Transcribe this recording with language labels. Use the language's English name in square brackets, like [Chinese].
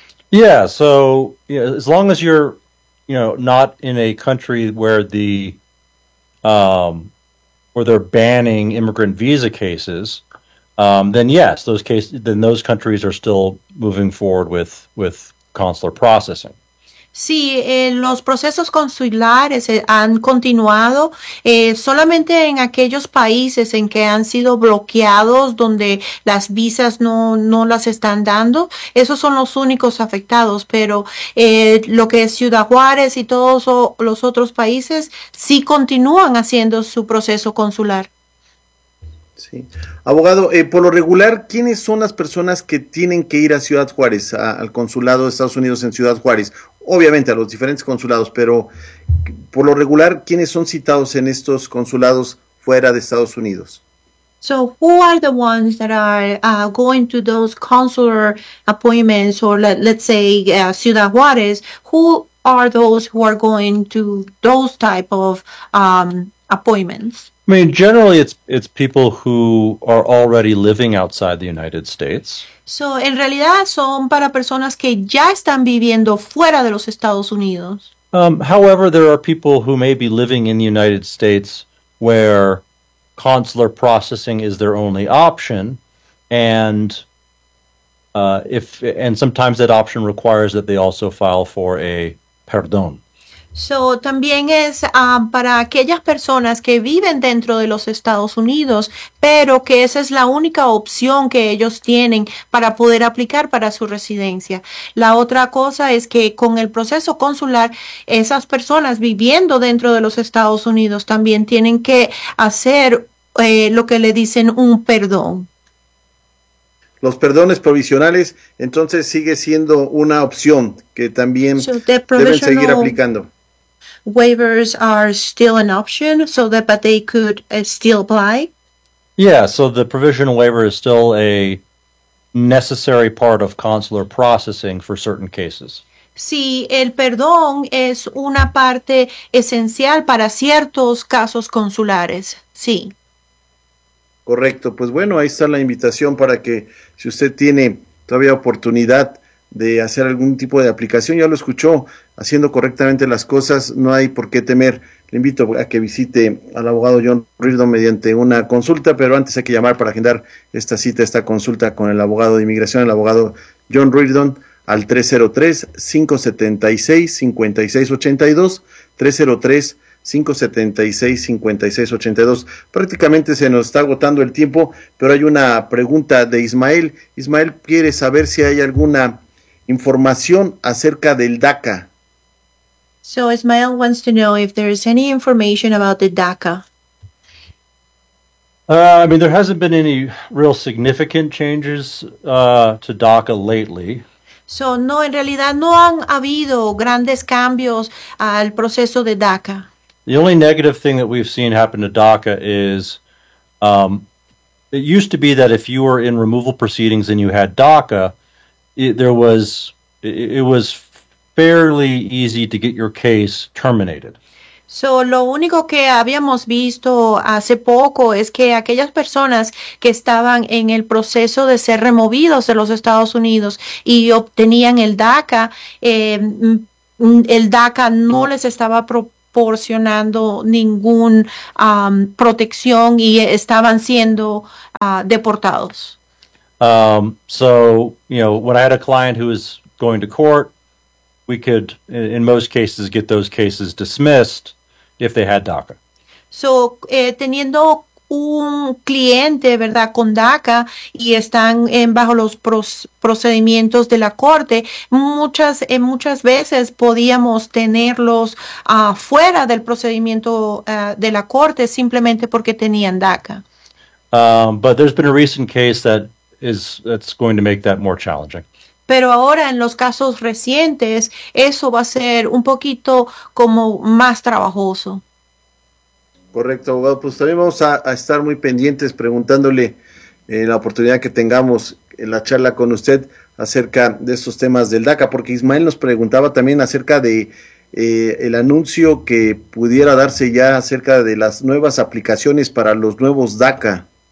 [English] Yeah, so you know, as long as you're, you know, not in a country where the where they're banning immigrant visa cases, then yes, those countries are still moving forward with consular processing. [Spanish] Sí, los procesos consulares han continuado solamente en aquellos países en que han sido bloqueados, donde las visas no las están dando. Esos son los únicos afectados, pero lo que es Ciudad Juárez y todos los otros países sí continúan haciendo su proceso consular. Sí. Abogado, por lo regular, ¿quiénes son las personas que tienen que ir a Ciudad Juárez, al consulado de Estados Unidos en Ciudad Juárez? Obviamente a los diferentes consulados, pero por lo regular, ¿quiénes son citados en estos consulados fuera de Estados Unidos? [English] So, who are the ones that are going to those consular appointments, or let's say Ciudad Juárez, who are those who are going to those type of appointments? I mean, generally, it's people who are already living outside the United States. [Spanish] So, en realidad, son para personas que ya están viviendo fuera de los Estados Unidos. [English] However, there are people who may be living in the United States where consular processing is their only option, and sometimes that option requires that they also file for a perdón. [Spanish] So, también es para aquellas personas que viven dentro de los Estados Unidos, pero que esa es la única opción que ellos tienen para poder aplicar para su residencia. La otra cosa es que con el proceso consular, esas personas viviendo dentro de los Estados Unidos también tienen que hacer lo que le dicen un perdón. Los perdones provisionales, entonces sigue siendo una opción que también deben seguir aplicando. [English] Waivers are still an option, so that but they could still apply. Yeah, so the provisional waiver is still a necessary part of consular processing for certain cases. [Spanish] Sí, el perdón es una parte esencial para ciertos casos consulares. Sí. Correcto. Pues bueno, ahí está la invitación para que si usted tiene todavía oportunidad de hacer algún tipo de aplicación, ya lo escuchó, haciendo correctamente las cosas, no hay por qué temer. Le invito a que visite al abogado John Reardon mediante una consulta, pero antes hay que llamar para agendar esta cita, esta consulta con el abogado de inmigración, el abogado John Reardon, al 303-576-5682, 303-576-5682. Prácticamente se nos está agotando el tiempo, pero hay una pregunta de Ismael. Ismael quiere saber si hay alguna información acerca del DACA. [English] So Ismael wants to know if there is any information about the DACA. I mean, there hasn't been any real significant changes to DACA lately. [Spanish] So no, en realidad no han habido grandes cambios al proceso de DACA. [English] The only negative thing that we've seen happen to DACA is it used to be that if you were in removal proceedings and you had DACA, it was fairly easy to get your case terminated. [Spanish] So, lo único que habíamos visto hace poco es que aquellas personas que estaban en el proceso de ser removidos de los Estados Unidos y obtenían el DACA, el DACA no les estaba proporcionando ningún protección y estaban siendo deportados. [English] So, you know, when I had a client who was going to court, we could, in most cases, get those cases dismissed if they had DACA. [Spanish] So, teniendo un cliente, ¿verdad?, con DACA y están bajo los procedimientos de la corte, muchas veces podíamos tenerlos fuera del procedimiento de la corte simplemente porque tenían DACA. [English] But there's been a recent case that's going to make that more challenging. [Spanish] Pero ahora en los casos recientes, eso va a ser un poquito como más trabajoso. Correcto, abogado. Pues también vamos a estar muy pendientes preguntándole en la oportunidad que tengamos en la charla con usted acerca de estos temas del DACA, porque Ismael nos preguntaba también acerca de el anuncio que pudiera darse ya acerca de las nuevas aplicaciones para los nuevos DACA.